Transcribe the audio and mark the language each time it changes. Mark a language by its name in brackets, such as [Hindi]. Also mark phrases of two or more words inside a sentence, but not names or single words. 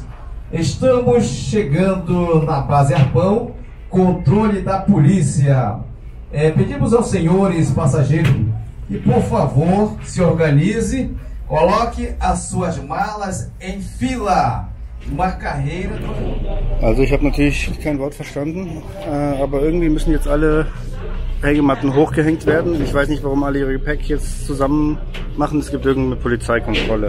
[Portuguese] Estamos chegando na base Arpão, controle da polícia. Pedimos aos senhores passageiros que, por favor, se organize, coloque as suas malas em fila. Uma carreira. [German] Also ich habe natürlich kein Wort verstanden, aber irgendwie müssen jetzt alle Hängematten hochgehängt werden. Ich weiß nicht, warum alle ihre Gepäck jetzt zusammen machen. Es gibt irgendeine Polizeikontrolle.